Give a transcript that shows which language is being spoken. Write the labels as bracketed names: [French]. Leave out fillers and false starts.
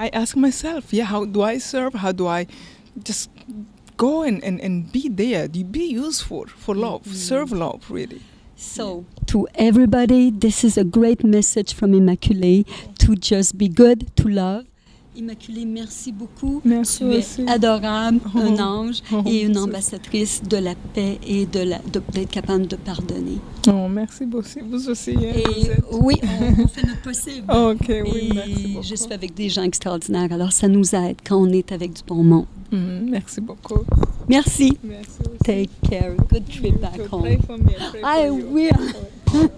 [English] I ask myself, how do I serve? How do I just go and be there, be useful for love, serve love, really. So, to everybody, this is a great message from Immaculée, to just be good, to love. [French] Immaculée, merci beaucoup. Merci tu aussi. Es adorable, un ange et une ambassadrice de la paix et d'être capable de pardonner. Oh, merci beaucoup. Vous aussi. Oui, on fait notre possible. Okay, oui, merci beaucoup. Je suis avec des gens extraordinaires, alors ça nous aide quand on est avec du bon monde. Merci beaucoup. Merci. Merci. [English] Take care. Good trip back home. Pray for me. I pray for you.